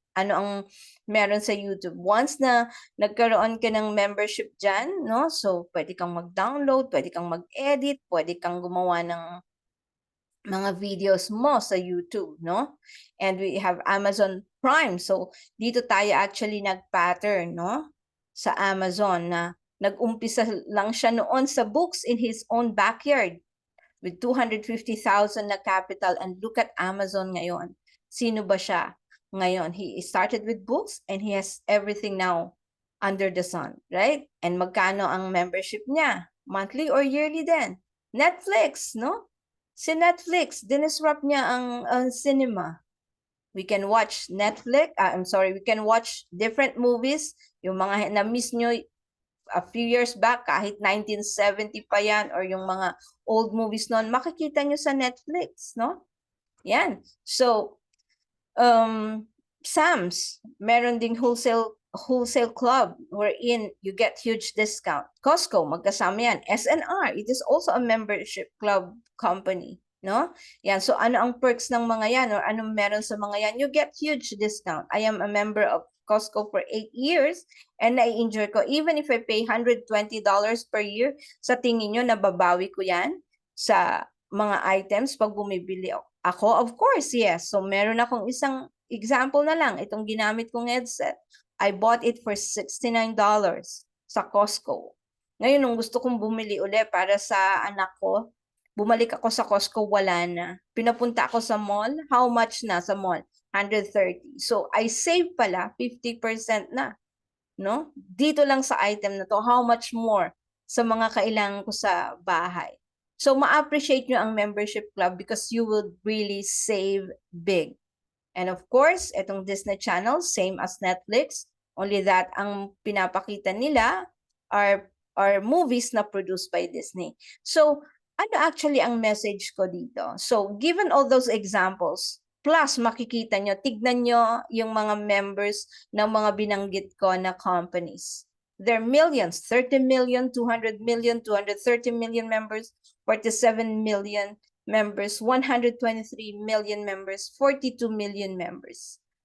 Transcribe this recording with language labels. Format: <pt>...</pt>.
<tl>ano ang meron sa YouTube. Once na nagkaroon ka ng membership dyan, no? So, pwede kang mag-download, pwede kang mag-edit, pwede kang gumawa ng mga videos mo sa YouTube, no?</tl> <en>And we have Amazon Prime.</en> <tl>So, dito tayo actually nag-pattern, no? Sa Amazon na nag-umpisa lang siya noon sa books</tl> <en>in his own backyard</en> <tl>with 250,000 na capital,</tl> <en>and look at Amazon</en> <tl>ngayon. Sino ba siya ngayon?</tl> <en>He started with books and he has everything now under the sun, right?</en> <tl>And magkano ang membership niya?</tl> <en>Monthly or yearly</en> <tl>din? Netflix, no? Si Netflix, dinisrupt niya ang cinema.</tl> <en>We can watch Netflix, we can watch different movies.</en> <tl>Yung mga na-miss nyo</tl> <en>a few years back,</en> <tl>kahit 1970 pa yan, or yung mga old movies noon, makikita nyo sa Netflix, no? Yan.</tl> <en>So, Sam's,</en> <tl>meron ding</tl> <en>wholesale club wherein you get huge discount.</en> <tl>Costco, magkasama yan.</tl> <en>SNR, it is also a membership club company, no?</en> <tl>Yan. So, ano ang perks ng mga yan, or anong meron sa mga yan?</tl> <en>You get huge discount. I am a member of Costco for 8 years and</en> <tl>na-enjoy ko.</tl> <en>Even if I pay $120 per year,</en> <tl>sa tingin nyo, nababawi ko yan sa mga items pag bumibili ako?</tl> <en>Of course, yes.</en> <tl>So, meron akong isang example na lang. Itong ginamit kong</tl> <en>headset. I bought it for $69 sa Costco.</en> <tl>Ngayon, nung gusto kong bumili uli para sa anak ko, bumalik ako sa Costco, wala na. Pinapunta ako sa mall.</tl> <en>How much</en> <tl>na sa mall? 130.</tl> <en>So, I save pala 50% na. No?</en> <tl>Dito lang sa item na to,</tl> <en>how much more</en> <tl>sa mga kailangan ko sa bahay.</tl> <en>So,</en> <tl>ma-appreciate nyo ang</tl> <en>membership club because you will really save big. And of course, itong Disney Channel, same as Netflix, only that</en> <tl>ang pinapakita nila</tl> <en>are movies na produced by Disney.</en> <tl>So, ano actually ang message ko dito? So, given all those examples, plus makikita nyo, tignan nyo yung mga members ng mga binanggit ko na companies.</tl> <en>There are millions, 30 million, 200 million, 230 million members, 47 million members, 123 million members, 42 million members.</en>